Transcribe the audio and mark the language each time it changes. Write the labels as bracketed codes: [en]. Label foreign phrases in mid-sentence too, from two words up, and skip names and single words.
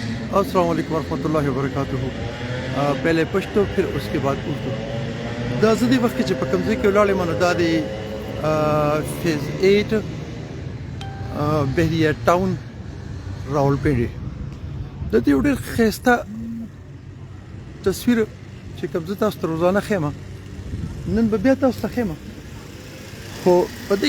[ar] السلام عليكم ورحمة الله وبركاته. [ur] پہلے پشتو پھر اس کے بعد اردو. [ps] دا زه دې وخت کې چې په کوم ځای کې ولاړ یم نو دا د فیز 8 بهریه ټاون راولپنډي. د دې یو ډېر ښایسته تصویر چې کوم زه تاسو ته روزانه ښیم، نن به بیا تاسو ته ښیم، خو په دې کې